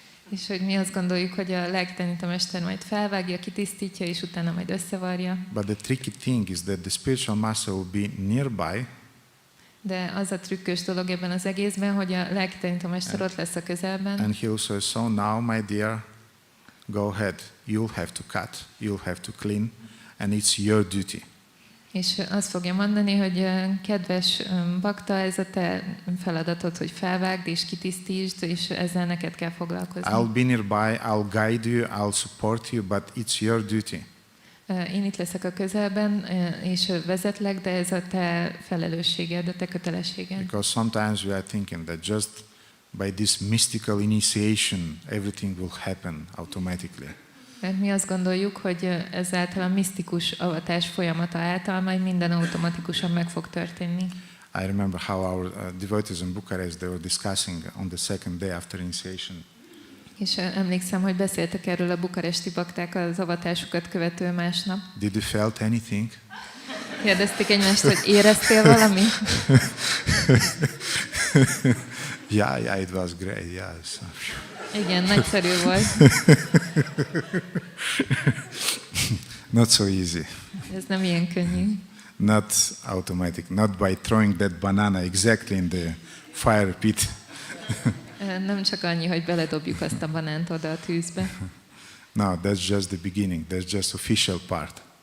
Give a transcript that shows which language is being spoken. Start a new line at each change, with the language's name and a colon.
Hungarian: És hogy mi azt gondoljuk, hogy a lelktanítómester majd felvágja, kitisztítja, és utána majd összevarja.
English: But the tricky thing is that the spiritual master will be nearby.
Hungarian: De az a trükkös dolog ebben az egészben, hogy a lelktanítómester ott lesz a közelben.
English: And he'll say, so now, my dear, go ahead. You'll have to cut, you'll have to clean, and it's your duty.
Hungarian: És azt fogja mondani, hogy kedves bakta, ez a te feladatod, hogy felvágd és kitisztítsd, és ezzel neked kell foglalkozni.
English: I'll be nearby, I'll guide you, I'll support you, but it's your duty.
Hungarian: Én itt leszek a közelben, és vezetlek, de ez a te felelősséged, a te kötelességed.
English: Because sometimes we are thinking that just by this mystical initiation, everything will happen automatically.
Hungarian: Mert mi azt gondoljuk, hogy ezáltal a misztikus avatás folyamata által majd minden automatikusan meg fog történni.
English: I remember how our devotees in Bucharest, they were discussing on the second day after initiation.
Hungarian: És emlékszem, hogy beszéltek erről a bukaresti bakták az avatásukat követő másnap.
English: Did you felt anything?
Hungarian: Kérdezték egymást, hogy éreztél valamit?
English: Yeah, it was great. Yeah.
Hungarian: Igen, nagyszerű volt.
English: Not so easy.
Hungarian: Ez nem ilyen könnyű.
English: Not automatic. Not by throwing that banana exactly in the fire pit.
Hungarian: Nem csak annyi, hogy beledobjuk azt a banánt oda a tűzbe.
English: No, that's just the beginning. That's just official part.